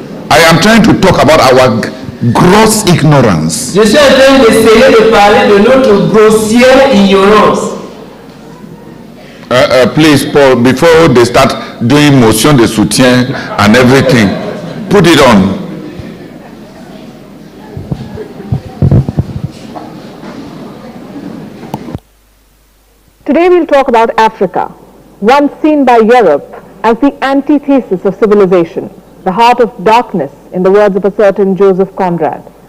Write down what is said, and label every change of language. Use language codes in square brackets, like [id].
[en] I am trying to talk about our gross ignorance. [fr] Je suis en train d'essayer de parler de notre grossière ignorance. [en] Please, Paul, before they start doing [fr] motion de soutien [en] and everything, put it on. Today we'll talk about Africa, once seen by Europe as the antithesis of civilization, the heart of darkness, in the words of a certain Joseph Conrad.